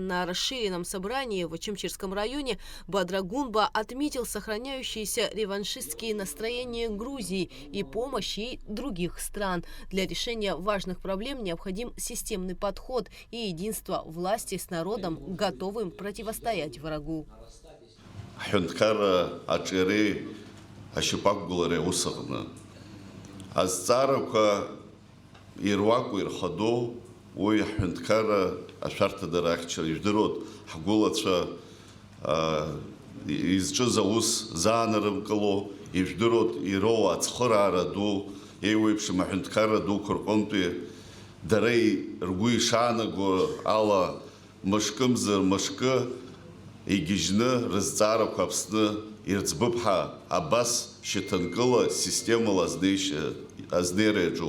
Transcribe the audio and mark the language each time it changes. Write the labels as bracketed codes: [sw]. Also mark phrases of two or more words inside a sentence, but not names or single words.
[ru] На расширенном собрании в Очимчирском районе Бадра Гунба отметил сохраняющиеся реваншистские настроения Грузии и помощь ей других стран. Для решения важных проблем необходим системный подход и единство власти с народом, готовым противостоять врагу. [ab] Азцарақәа ируакәу ирхадоу уи ҳҳәынҭқарра ашәарҭадара ахьчара ижәдыруа ҳгәылацәа изҿыз аус заанарымкыло ижәдыруа ироуа ацхыраара ду еиуеиԥшым аҳәынҭқарра дуқәа рҟынтәи дара ргәы ишаанаго ала мышкымзар мышкы игьежьны рызҵаарақәа Аԥсны ирӡбып ҳәа абас шьаҭанкыла системала азнеира иаҿуп.